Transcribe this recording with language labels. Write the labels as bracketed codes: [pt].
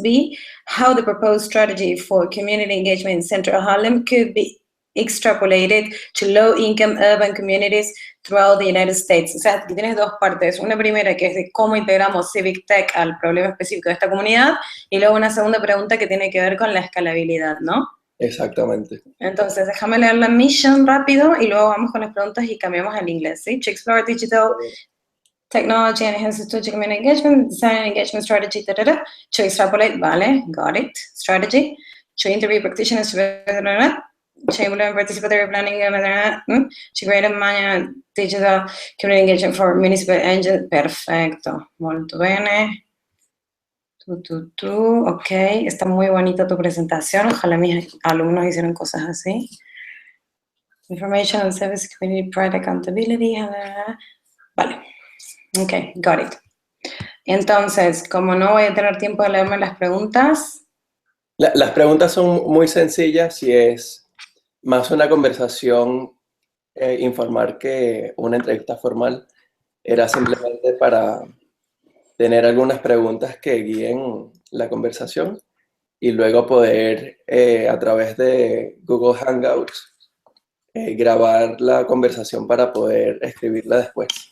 [en] B, how the proposed strategy for community engagement in Central Harlem could be extrapolated to low-income urban communities throughout the United States. [es] O sea, que tienes dos partes. Una primera que es de cómo integramos Civic Tech al problema específico de esta comunidad y luego una segunda pregunta que tiene que ver con la escalabilidad, ¿no? Exactamente. Entonces, déjame leer la mission rápido y luego vamos con las preguntas y cambiamos al inglés, ¿sí? [en] To explore digital technology and enhance to community engagement, design engagement strategy, da, da, da. To extrapolate, vale, got it, strategy. To interview practitioners, da, da, da, da. To implement participatory planning, da, da, da, da. To create a manual digital community engagement for municipal engine, perfecto, [it] molto bene. [es] Ok, está muy bonita tu presentación, ojalá mis alumnos hicieran cosas así. [en] Information and Service Community Pride Accountability. Vale, ok, got it. [es] Entonces, como no voy a tener tiempo de leerme las preguntas, Las preguntas son muy sencillas y es más una conversación informal que una entrevista formal. Era simplemente para tener algunas preguntas que guíen la conversación y luego poder a través de Google Hangouts grabar la conversación para poder escribirla después.